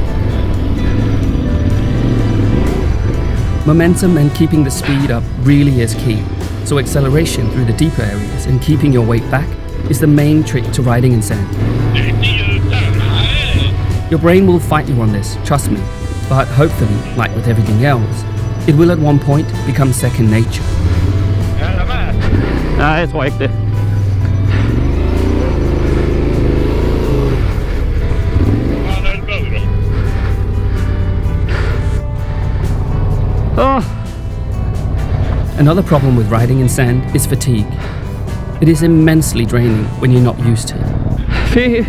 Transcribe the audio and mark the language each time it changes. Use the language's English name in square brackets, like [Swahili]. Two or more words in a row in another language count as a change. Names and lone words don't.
[English] Momentum and keeping the speed up really is key, so acceleration through the deeper areas and keeping your weight back is the main trick to riding in sand. Your brain will fight you on this, trust me, but hopefully, like with everything else, it will at one point become second nature. [Danish] Nej, jeg tror ikke det. Oh. [English] Another problem with riding in sand is fatigue. It is immensely draining when you're not used to it.